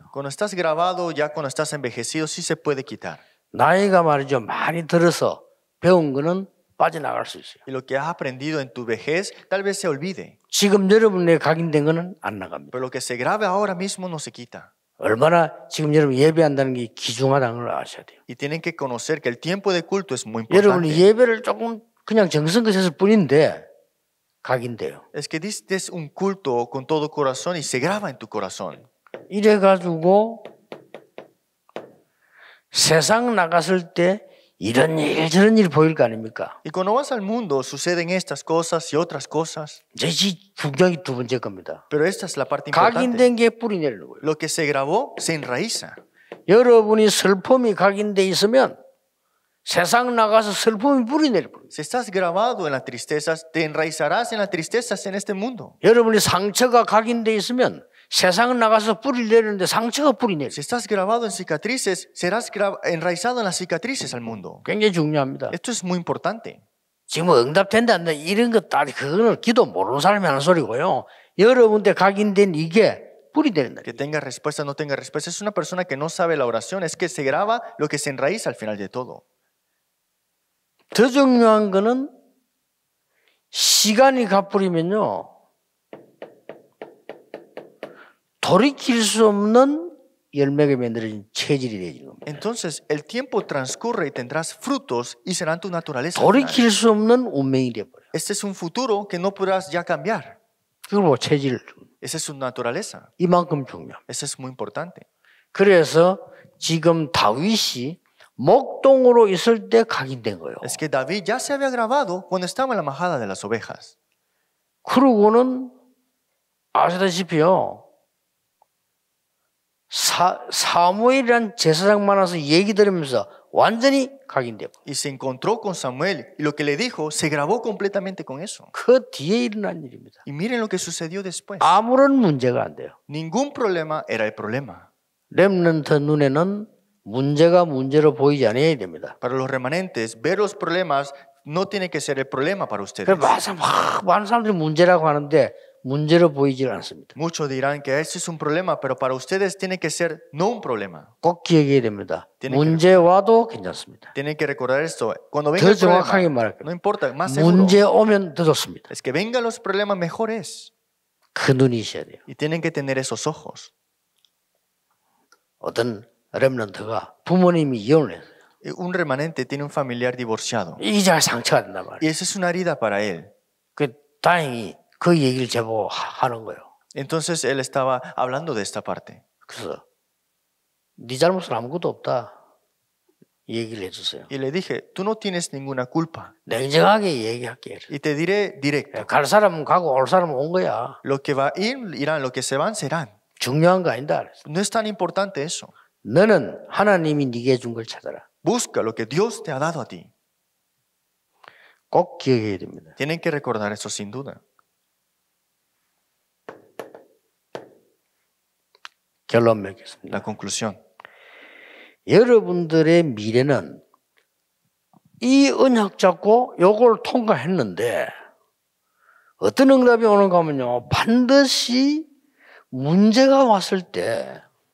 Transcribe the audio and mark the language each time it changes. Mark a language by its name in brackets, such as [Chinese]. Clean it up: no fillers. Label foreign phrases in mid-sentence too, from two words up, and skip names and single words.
[Spanish] Cuando estás grabado, ya cuando estás envejecido, sí se puede quitar. [Korean] 나이가 말이죠. 많이 들어서 배운 거는 빠져나갈 수 있어요. [Spanish] Y lo que has aprendido en tu vejez, tal vez se olvide. [Korean] 지금 여러분의 각인된 거는 안 나갑니다. [Spanish] Pero lo que se grabe ahora mismo no se quita. [Korean] 얼마나 지금 여러분 예배한다는 게 귀중하다는 걸 아셔야 돼요. [Spanish] Y tienen que conocer que el tiempo de culto es muy [Korean] 여러분이 [Spanish] importante. [Korean] 예배를 조금 그냥 정성껏 했을 뿐인데 각인돼요. [Spanish] Es que diste un culto con todo corazón y se graba en tu corazón. [Korean] 이래가지고 세상 나갔을 때 이런 일 저런 일 보일 거 아닙니까? [Spanish] Y cuando vas al mundo suceden estas cosas y otras cosas. [Korean] 이 중요한 두 번째 겁니다. [Spanish] Pero esta es la parte importante. [Korean] 각인된 게 뿌리 내리는 거예요. [Spanish] Lo que se grabó se enraiza. [Korean] 여러분이 슬픔이 각인돼 있으면 세상 나가서 슬픔이 뿌리 내릴 거예요. [Spanish] Si estás grabado en las tristezas, te enraizarás en las tristezas en este mundo. [Korean] 여러분이 상처가 각인돼 있으면 세상 나가서 뿌리 내리는데 상처가 뿌리 내려. [Spanish] Si estás grabado en cicatrices, serás enraizado en las cicatrices al mundo. [Korean] 굉장히 중요합니다. [Spanish] Esto es muy importante. [Korean] 지금 응답된다 안 돼. 이런 것 따위 그거는 기도 모르는 사람이 하는 소리고요. 여러분한테 각인된 이게 뿌리 내린다. [Spanish] Que tenga respuesta, no tenga respuesta. Es una persona que no sabe la oración. Es que se graba lo que se enraiza al final de todo. [Korean] 더 중요한 거는 시간이 가버리면요. 돌이킬 수 없는 열매가 만들어진 체질이 되는 겁니다. [Spanish] Entonces, el tiempo transcurre y tendrás frutos y serán tu naturaleza. [Korean] 돌이킬 수 없는 운명이 되어버려요. [Spanish] Este es un futuro que no podrás ya cambiar. [Korean] 그리고 체질 [Spanish] Esa es su naturaleza. [Korean] 이만큼 중요합니다. [Spanish] Eso es muy importante. [Korean] 그래서 지금 다윗이 목동으로 있을 때 각인된 거예요. [Spanish] Es que David ya se había grabado cuando estaba en la majada de las ovejas. [Korean] 그러고는 아시다시피요. 사무엘이란 제사장 만나서 얘기 들으면서 완전히 각인되고 [Spanish] Y se encontró con Samuel y lo que le dijo se grabó completamente con eso. [Korean] 그 뒤에 일어난 일입니다. [Spanish] Y miren lo que sucedió después. [Korean] 아무런 문제가 안 돼요. [Spanish] Ningún problema era el problema. [Korean] 렘넌트 눈에는 문제가 문제로 보이지 않아야 됩니다. [Spanish] Para los remanentes, ver los problemas no tiene que ser el problema para ustedes. [Korean] 그래서 많은 사람들이 문제라고 하는데 문제로 보이질 않습니다. [Spanish] Muchos dirán que ese es un problema, pero para ustedes tiene que ser no un problema. [Korean] 꼭 기억해야 됩니다. [Spanish] Tiene [Korean] 문제 와도 괜찮습니다. [Spanish] Tienen que recordar esto. Cuando venga [Korean] 더 [Spanish] el [Korean] 정확하게 [Spanish] problema, [Korean] 말할게요. [Spanish] no importa, más seguro. [Korean] 문제 오면 더 좋습니다. [Spanish] Es que vengan los problemas, mejor es. [Korean] 그 눈이 있어야 돼요. [Spanish] Y tienen que tener esos ojos. [Korean] 어떤 렘넌트가 부모님이 이혼을 했어요. [Spanish] Un remanente tiene un familiar divorciado. [Korean] 이게 잘 상처가 된단 [Spanish] Y [Korean] 말이에요. [Spanish] esa es una herida para él. [Korean] 그 다행히 그 얘기를 제보고 하는 거예요. [Spanish] Entonces él estaba hablando de esta parte. [Korean] 그래서 네 잘못은 아무것도 없다. 얘기를 해주세요. [Spanish] Y le dije, tú no tienes ninguna culpa. [Korean] 냉정하게 얘기할게. [Spanish] Y te diré directo. [Korean] 갈 사람은 가고 올 사람은 온 거야. [Spanish] Lo que va a ir, irán. Lo que se van, serán. [Korean] 중요한 거 아니다. [Spanish] No es tan importante eso. [Korean] 너는 하나님이 네게 준 걸 찾아라. [Spanish] Busca lo que Dios te ha dado a ti. [Korean] 꼭 기억해야 됩니다. [Spanish] Tienen que recordar eso sin duda. [Korean] 결론 맺겠습니다. [Spanish] La conclusión. [Korean] 여러분들의 미래는 이 언약 잡고 요걸 통과했는데 어떤 응답이 오는가 하면요. 반드시 문제가 왔을 때